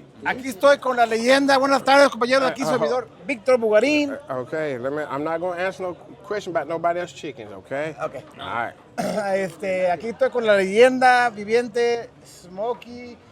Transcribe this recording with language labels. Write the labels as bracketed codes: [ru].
[es] Aquí estoy con la leyenda. Buenas tardes, compañeros. Aquí servidor Víctor Bugarín. [en] Okay, I'm not going to answer no question about nobody else's chickens, okay? Okay. All right. [es] Aquí estoy con la leyenda viviente Smokey.